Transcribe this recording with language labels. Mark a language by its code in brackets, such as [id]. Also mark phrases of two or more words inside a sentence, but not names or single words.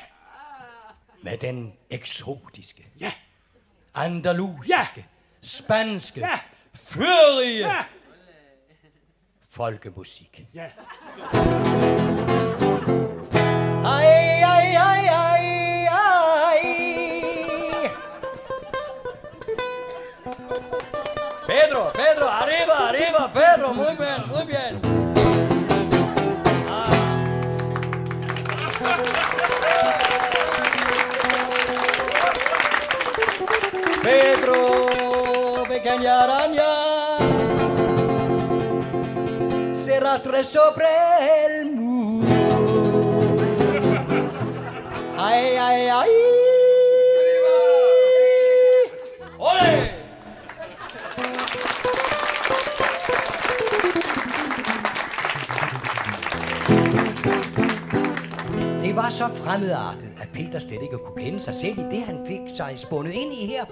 [da] Med den eksotiske. Ja. Andalusiske. Ja. Spanske. Ja. Førige. Ja. Folkemusik. Ja. Ej, ej, ej, ej, ej. [es] Pedro, arriba, Pedro, muy bien. Pedro, pequeña araña, se arrastra sobre el muro. Ay, ay, ay. ¡Ole! [da] Det var så fremmedartet, at Peter slet ikke kunne kende sig selv i det, han fik sig spundet ind i her.